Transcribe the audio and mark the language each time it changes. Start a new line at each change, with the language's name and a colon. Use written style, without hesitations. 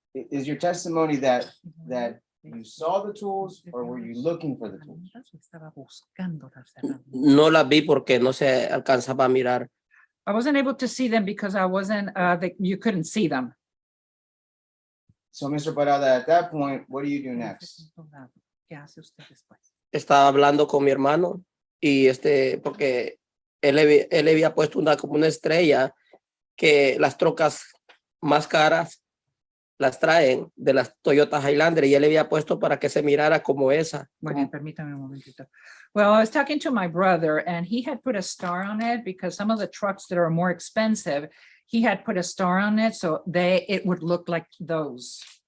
English: Is your testimony that you saw the tools or were you looking for the tools?
Spanish: Herramientas o estaba buscando las herramientas? no las vi porque no se alcanzaba a mirar.
English: I wasn't able to see them because I wasn't, you couldn't see them. So, Mr. Parada, at that point, what do you do
Spanish: En ese
English: next?
Spanish: punto dado, ¿qué hace usted después? Estaba hablando con mi hermano y porque él le había puesto como una estrella que las trocas más caras las traen de las Toyota Highlander y él le había puesto para que se mirara como esa. Bueno, permítame un momentito.
English: Well, I was talking to my brother and he had put a star on it because some of the trucks that are more expensive, he had put a star on it, so it would look like those.